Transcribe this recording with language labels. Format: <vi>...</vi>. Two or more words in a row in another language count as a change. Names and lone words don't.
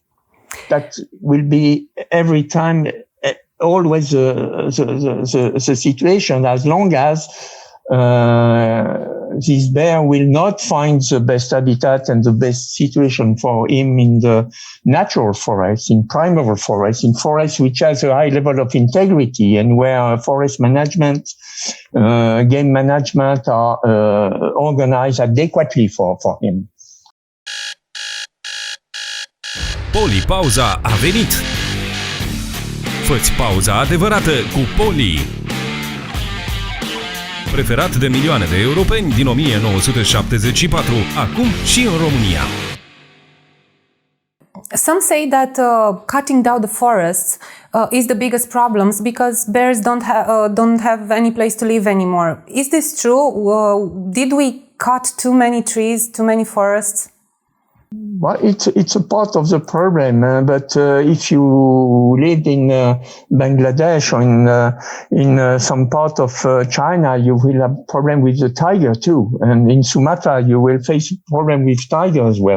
<en>That will be every time, always the situation, as long as this bear will not find the best habitat and the best situation for him in the natural forest, in primeval forest, in forest which has a high level of integrity, and where forest management, game management are organized adequately for him.</en> <ro>Poli Pauza a venit! Fă-ți pauza adevărată cu Poli! Preferat de milioane de europeni din 1974, acum și în România.</ro> <en>Some say that cutting down the forests is the biggest problems because bears don't have any place to live anymore. Is this true? Did we cut too many trees, too many forests? Well, it's a part of the problem, but if you live in Bangladesh or in some part of China, you will have problem with the tiger too, and in Sumatra you will face problem with tiger as well.</en>